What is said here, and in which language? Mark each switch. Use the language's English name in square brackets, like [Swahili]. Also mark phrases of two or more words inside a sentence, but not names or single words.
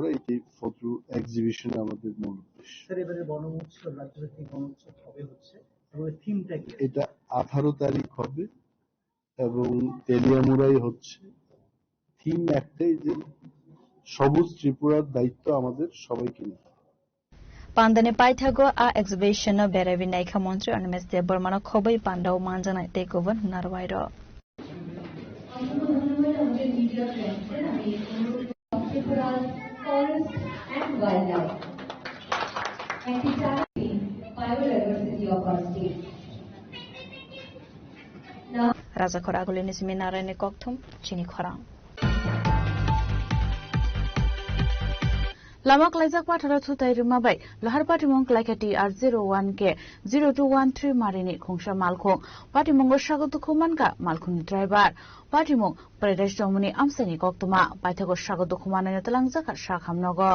[Bangla] এটি ফটো এক্সিবিশন আমাদের মূল উদ্দেশ্য। এটা 18 তারিখ হবে এবং তেলিয়ামুড়াই হচ্ছে। থিম একটাই যে সবুজ ত্রিপুরার দায়িত্ব আমাদের সবাইকে নিতে। [Kok Borok] Pandane paithago a exhibition no berebi naikha mantri Onimesh Deborma no khobai pandao manjanai tekoban narwairo. [English] Forest and wildlife and preserving biodiversity of our state. Now, [Kok Borok] Raja Khoraguli nismi narayne kokthum chini khorang. Lamak laijak pathara thutai rumabai lahar patimong laika TR01 ke 0213 marini khongsa malkhong patimong sagotu khumanka malkhung driver patimong pradesh domuni amsani koktuma paithago sagotu khumana talangjaka sakhamnogo